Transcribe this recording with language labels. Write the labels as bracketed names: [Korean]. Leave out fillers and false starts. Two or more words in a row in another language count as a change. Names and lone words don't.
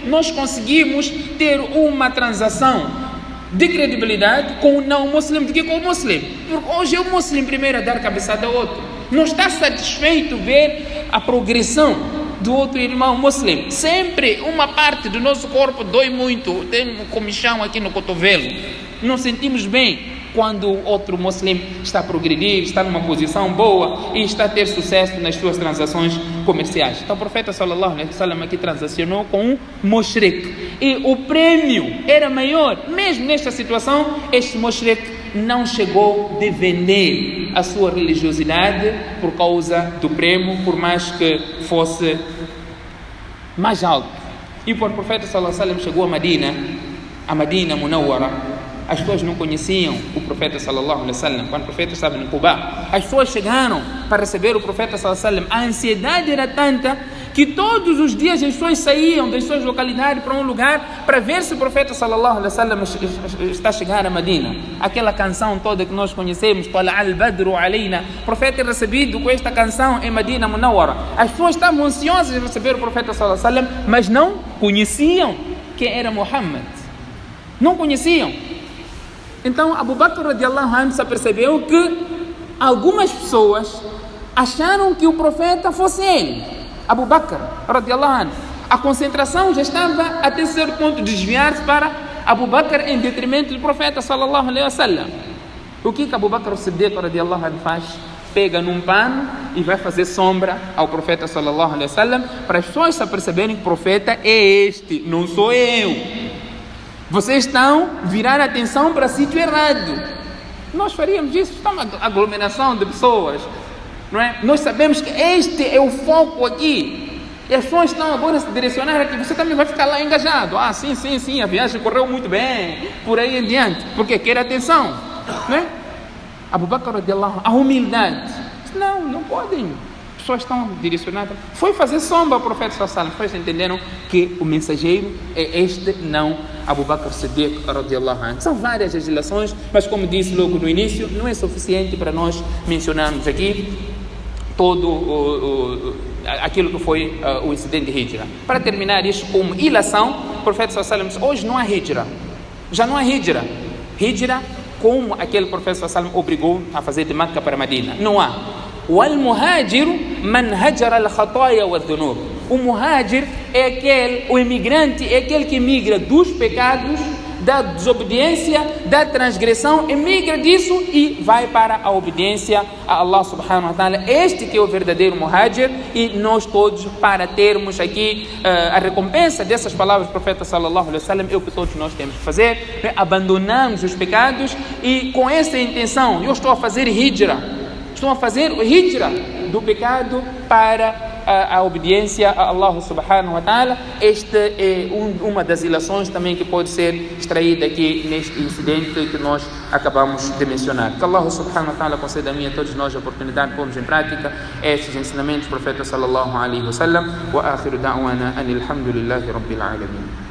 [Portuguese] Nós conseguimos ter uma transação de credibilidade com um não muslim do que com o muslim, porque hoje é o muslim primeiro a dar cabeçada ao outro, não está satisfeito ver a progressão do outro irmão muslim. Sempre uma parte do nosso corpo dói muito, tem um comichão aqui no cotovelo, não sentimos bem quando o outro muslim está a progredir, está numa posição boa e está a ter sucesso nas suas transações comerciais. Então o profeta [Arabic] صلى الله عليه وسلم [Portuguese] aqui transacionou com um mushrik e o prêmio era maior. Mesmo nesta situação, este mushrik não chegou de vender a sua religiosidade por causa do prêmio, por mais que fosse mais alto. E quando o profeta [Arabic] صلى الله عليه وسلم [Portuguese] chegou a Medina Munawwara, as pessoas não conheciam o profeta [Arabic] صلى الله عليه وسلم. [Portuguese] Quando o profeta estava em Quba, as pessoas chegaram para receber o profeta [Arabic] صلى الله عليه وسلم. [Portuguese] A ansiedade era tanta que todos os dias as pessoas saíam das suas localidades para um lugar para ver se o profeta [Arabic] صلى الله عليه وسلم [Portuguese] está a chegar a Medina. Aquela canção toda que nós conhecemos, [Arabic] طلع البدر علينا, [Portuguese] o profeta é recebido com esta canção em Medina Munawwara. As pessoas estavam ansiosas de receber o profeta [Arabic] صلى الله عليه وسلم, [Portuguese] mas não conheciam quem era Muhammad. Não conheciam. Então Abu Bakr [Arabic] رضي الله عنه [Portuguese] se percebeu que algumas pessoas acharam que o profeta fosse ele, Abu Bakr [Arabic] رضي الله عنه. [Portuguese] A concentração já estava até certo ponto de desviar-se para Abu Bakr em detrimento do profeta [Arabic] صلى الله عليه وسلم. [Portuguese] O que Abu Bakr as-Siddiq [Arabic] رضي الله عنه [Portuguese] faz? Pega num pano e vai fazer sombra ao profeta [Arabic] صلى الله عليه وسلم, [Portuguese] para as pessoas se perceberem que o profeta é este, não sou eu. Vocês estão virar a atenção para sítio errado. Nós faríamos isso, está uma aglomeração de pessoas, não é? Nós sabemos que este é o foco aqui. E as pessoas estão agora a se direcionar aqui. Você também vai ficar lá engajado. Sim, a viagem correu muito bem, por aí em diante, porque quer atenção, não é? Abu Bakr [Arabic] رضي الله عنه, [Portuguese] a humildade. Não podem. As pessoas estão direcionadas. Foi fazer sombra ao profeta [Arabic] صلى الله عليه وسلم. [Portuguese] Depois entenderam que o mensageiro é este, não Abu Bakr Siddiq [Arabic] رضي الله عنه. [Portuguese] São várias legislações, mas como disse logo no início, não é suficiente para nós mencionarmos aqui todo aquilo que foi o incidente de Hijra. Para terminar isto como ilação, o profeta [Arabic] صلى الله عليه وسلم, [Portuguese] hoje não há Hijra. Já não há Hijra. Hijra como aquele profeta [Arabic] صلى الله عليه وسلم [Portuguese] obrigou a fazer de Meca para Medina. Não há. [Arabic] وَالْمُهَاجِرُ مَنْ هَجَرَ الْخَطَايَا وَالذُّنُوبِ. [Portuguese] O muhajir é aquele, o imigrante é aquele que migra dos pecados, da desobediência, da transgressão, emigra disso e vai para a obediência a Allah [Arabic] سبحانه وتعالى. [Portuguese] Este que é o verdadeiro muhajir, e nós todos, para termos aqui a recompensa dessas palavras do profeta [Arabic] صلى الله عليه وسلم, [Portuguese] é o que todos nós temos que fazer, abandonarmos os pecados e com essa intenção, eu estou a fazer hijra. Estão a fazer o hijra do pecado para a obediência a Allah [Arabic] سبحانه وتعالى. [Portuguese] Esta é uma das ilações também que pode ser extraída aqui neste incidente que nós acabamos de mencionar. Que Allah [Arabic] سبحانه وتعالى [Portuguese] conceda a mim e a todos nós a oportunidade de pormos em prática estes ensinamentos do profeta [Arabic] صلى الله عليه وسلم. وآخر دعوانا أن الحمد لله رب العالمين.